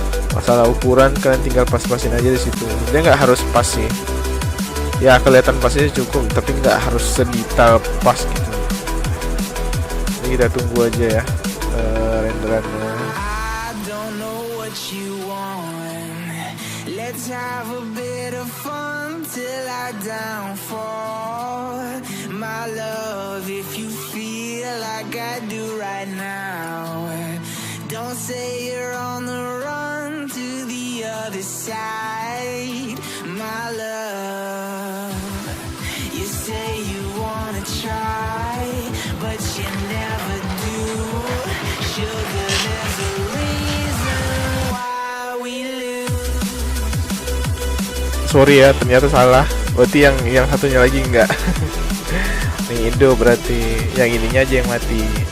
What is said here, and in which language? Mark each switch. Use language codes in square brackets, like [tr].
[id] Masalah ukuran kalian tinggal pas-pasin aja di situ. Dia nggak harus pas sih. Ya kelihatan pasnya cukup, tapi nggak harus sedetail pas gitu. Ini kita tunggu aja ya renderannya. [en] Let's have a bit of fun till I downfall. My love, if you feel like I do right now, don't say you're on the run to the other side. My love, you say you wanna try, but you never do. Sugar, there's a reason why we lose. [id] Sorry ya, ternyata salah. Berarti yang satunya lagi enggak. Nih ini hidup, berarti yang ininya aja yang mati.